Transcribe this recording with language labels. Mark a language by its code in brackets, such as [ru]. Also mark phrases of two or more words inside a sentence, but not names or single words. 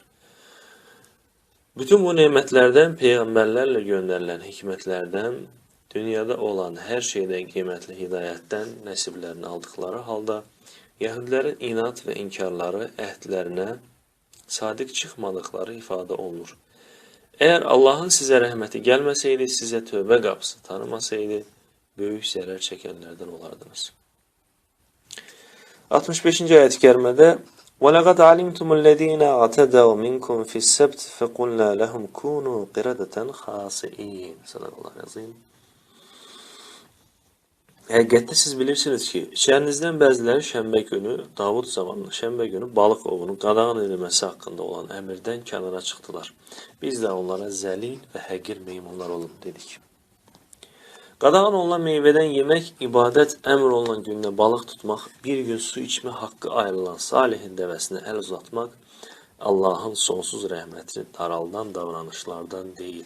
[az] Bütün bu nemətlərdən, peyğəmbərlərlə göndərilən hikmətlərdən, dünyada olan hər şeydən qiymətli hidayətdən nəsiblərini aldıqları halda, Yəhudilərin inat və inkarları əhdlərinə sadiq çıxmadıqları ifadə olunur. Əgər Allahın sizə rəhməti gəlməsəydi, sizə tövbə qapısı tanımasaydı, böyük zərər çəkənlərdən olardınız. 65-ci ayət-i kərimədə [ar] وَلَقَدْ عَلِمْتُمُ الَّذ۪ينَ اَعْتَدَوْا مِنْكُمْ فِي السَّبْتِ فَقُلْنَا لَهُمْ كُونُوا قِرَدَةً خَاسِئِينَ صدق الله العظيم. [az] Həqiqətdə siz bilirsiniz ki, içərinizdən bəziləri şənbə günü, Davud zamanında şənbə günü balıq ovunu qadağan edilməsi haqqında olan əmirdən kənara çıxdılar. Biz də onlara zəlil və həqir meymunlar olun dedik. Qadağan olunan meyvədən yemək, ibadət, əmr olunan gündə balıq tutmaq, bir gün su içmə haqqı ayrılan salihin dəvəsinə əl uzatmaq, Allahın sonsuz rəhmətini daraldan davranışlardan deyil.